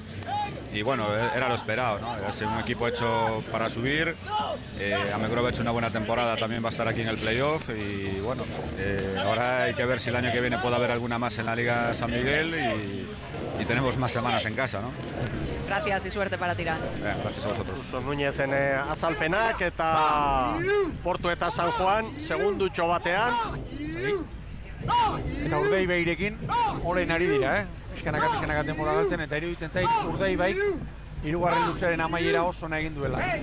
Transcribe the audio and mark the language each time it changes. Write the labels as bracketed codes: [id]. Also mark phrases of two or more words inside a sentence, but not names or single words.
[es] Y bueno, era lo esperado, ¿no? Es un equipo hecho para subir. Amegrov ha hecho una buena temporada, también va a estar aquí en el playoff. Y bueno, ahora hay que ver si el año que viene puede haber alguna más en la Liga San Miguel y tenemos más semanas en casa, ¿no? Gracias y suerte para Tirán. Gracias a vosotros. [eu] Suso Núñezen azalpenak eta Portu eta San Juan segundutxo batean. Eta Urdaibairekin orain ari dira, Pixkanaka denbora galtzen eta iruditzen zait Urdaibaik hirugarren luzearen amaiera oso ona egin duela.